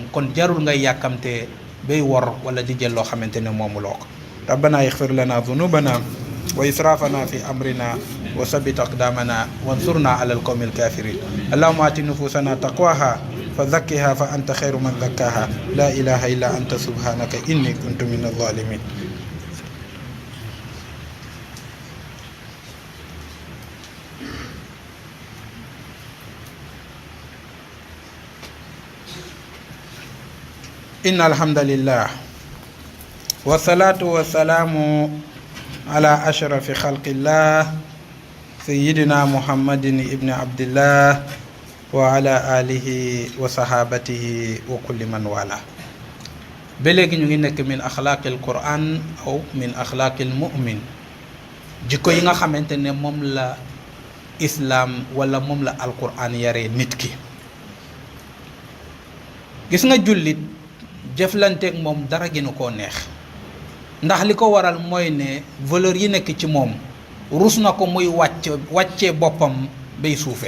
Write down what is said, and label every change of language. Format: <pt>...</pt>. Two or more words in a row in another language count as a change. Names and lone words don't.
<wo>kon jarul ngay yàkkamte bay wor wala di jël loo xamante ne moomuloo ko.</wo> <ar>ربنا اغفر لنا ذنوبنا وإسرافنا في أمرنا وثبت أقدامنا وانصرنا على القوم الكافرين. اللهم آت نفوسنا تقواها فزكها فأنت خير من زكاها لا إله إلا أنت سبحانك إني كنت من الظالمين. إن الحمد لله والصلاة والسلام على أشرف خلق الله سيدنا محمد ابن عبد الله وعلى آله وصحابته وكل من والاه. بلغ نيغي من أخلاق القرآن أو من أخلاق المؤمن</ar> <wo>jikko yi nga xamantene mom la islam wala mom la alquran yare nit ki. gis nga jullit jëflanteeg moom dara gënu koo neex, ndax li ko waral mooy ne valeur yi nekk ci moom rus na ko muy wàccee boppam bay suufe.</wo>